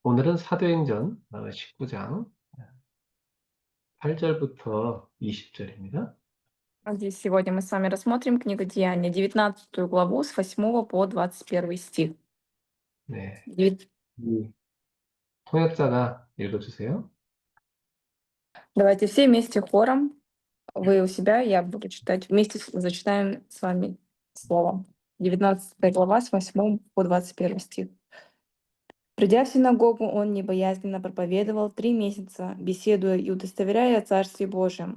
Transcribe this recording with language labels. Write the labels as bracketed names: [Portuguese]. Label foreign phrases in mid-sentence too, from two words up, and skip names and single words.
[Korean] 오늘은 사도행전 19장 8절부터 20절입니다. [Russian] Здесь сегодня мы с вами рассмотрим книгу Деяния, 19 главу с 8 по 21 стих. [Korean] 네, [Russian] Девят- [Korean] 이 통역자가 읽어주세요. [Russian] Давайте все вместе хором. Вы у себя, я буду читать. Вместе зачитаем с вами слово. 19 глава с 8 по 21 стих. Придя в синагогу, он небоязненно проповедовал 3 месяца, беседуя и удостоверяя о Царстве Божьем.